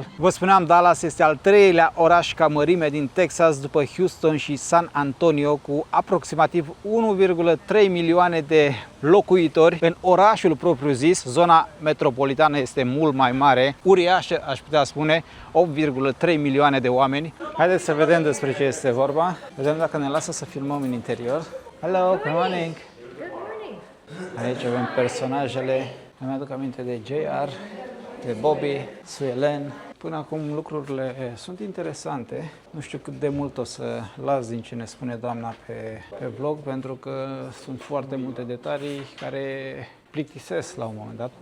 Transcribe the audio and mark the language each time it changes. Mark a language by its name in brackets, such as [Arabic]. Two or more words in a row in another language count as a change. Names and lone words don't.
[Romanian] Vă spuneam, Dallas este al treilea oraș ca mărime din Texas după Houston și San Antonio, cu aproximativ 1,3 milioane de locuitori. În orașul propriu-zis, zona metropolitană este mult mai mare, uriașă, aș putea spune, 8,3 milioane de oameni. Haideți să vedem despre ce este vorba. Vedem dacă ne lasă să filmăm în interior. [English] Hello, good morning! [Romanian] Aici avem personajele. Îmi aduc aminte de JR, de Bobby, Sue Ellen. Până acum lucrurile sunt interesante. Nu știu cât de mult o să las din ce ne spune doamna pe vlog, pentru că sunt foarte multe detalii care plictisesc la un moment dat.